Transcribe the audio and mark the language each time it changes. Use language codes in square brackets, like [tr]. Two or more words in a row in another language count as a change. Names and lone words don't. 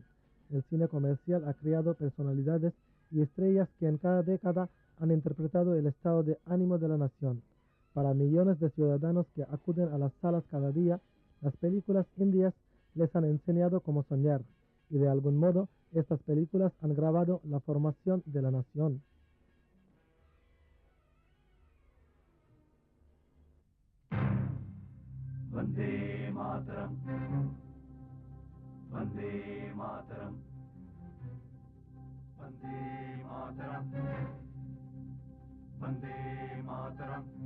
[es] El cine comercial ha creado personalidades y estrellas que en cada década han interpretado el estado de ánimo de la nación. Para millones de ciudadanos que acuden a las salas cada día, las películas indias les han enseñado cómo soñar, y de algún modo estas películas han grabado la formación de la nación. [sa] वन्दे मातरम्, वन्दे मातरम्, वन्दे मातरम्, वन्दे मातरम्.